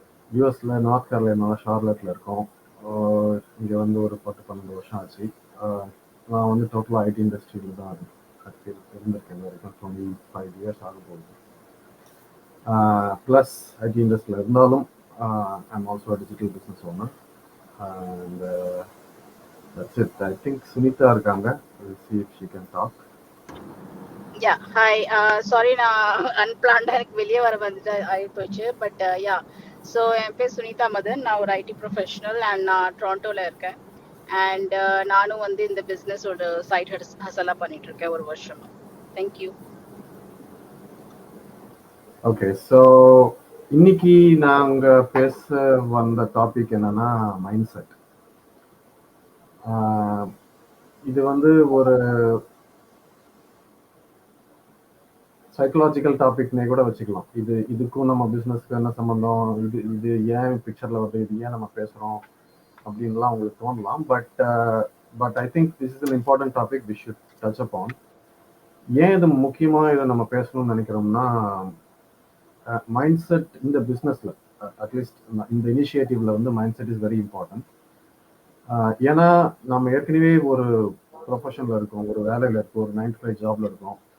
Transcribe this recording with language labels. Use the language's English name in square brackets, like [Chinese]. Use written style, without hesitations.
[Tamil] யூஎஸில் நார்த் கேரளைனாவில் ஷார்லட்டில் இருக்கோம். இங்கே வந்து ஒரு 10-12 வருஷம் ஆச்சு. நான் வந்து டோட்டலாக ஐடி இண்டஸ்ட்ரியில் தான் இருந்திருக்கேன். இது வரைக்கும் 25 years ஆக போகுது. ப்ளஸ் ஐடி இண்டஸ்ட்ரியில் இருந்தாலும் [English] I'm also digital business owner. And that's it. I think Sunita [Tamil] இருக்காங்க. [English] We'll see if she can talk. Yeah, hi. [Tamil] Sorry, நான் அன்பிளான்டா எனக்கு வெளியே வர வந்துட்டு ஆயிப்போச்சு. பட் யா, ஸோ என் பேர் சுனிதா மதன். நான் ஒரு ஐடி ப்ரொஃபஷனல் அண்ட் நான் டொரண்டோவில் இருக்கேன். அண்ட் நானும் வந்து இந்த பிஸ்னஸோட சைட் ஹஸ்ஸலாக பண்ணிட்டு இருக்கேன் ஒரு வருஷமா. தேங்க்யூ. ஓகே, ஸோ இன்னைக்கு நாங்கள் பேச வந்த டாபிக் என்னன்னா மைண்ட் செட். இது வந்து ஒரு சைக்கலாஜிக்கல் டாபிக்னே கூட வச்சுக்கலாம். இதுக்கும் நம்ம பிஸ்னஸ்க்கு என்ன சம்மந்தம், இது ஏன் பிக்சரில் வருது, இது ஏன் நம்ம பேசுகிறோம் அப்படின்லாம் உங்களுக்கு தோணலாம். [English] But I think this is an important topic we should touch upon. [Tamil] ஏன் இது முக்கியமாக இதை நம்ம பேசணும்னு நினைக்கிறோம்னா, மைண்ட் செட் இந்த பிஸ்னஸில், அட்லீஸ்ட் இந்த இனிஷியேட்டிவ்ல வந்து [English] Mind set is very important. [Tamil] ஏன்னா நம்ம ஏற்கனவே ஒரு ப்ரொஃபஷனில் இருக்கோம், ஒரு வேலையில் இருக்கோம், ஒரு 9 to 5 ஜாப்ல இருக்கோம்.